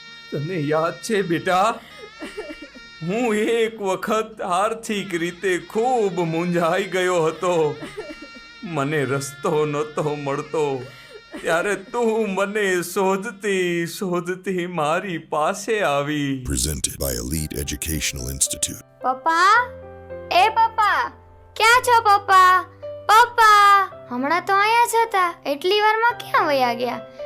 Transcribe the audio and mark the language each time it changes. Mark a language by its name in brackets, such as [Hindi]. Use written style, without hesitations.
[Gujarati] તને યાદ છે બેટા, હું એક વખત આર્થિક રીતે ખૂબ મૂંઝાઈ ગયો હતો. મને રસ્તો નહોતો મળતો, ત્યારે તું મને શોધતી મારી પાસે આવી. [English] Presented by Elite Educational Institute. [Gujarati] પપ્પા, એ પપ્પા, ક્યાં છો પપ્પા? પપ્પા, હમણાં તો અહીંયા જ હતા, એટલી વારમાં ક્યાં વયા ગયા?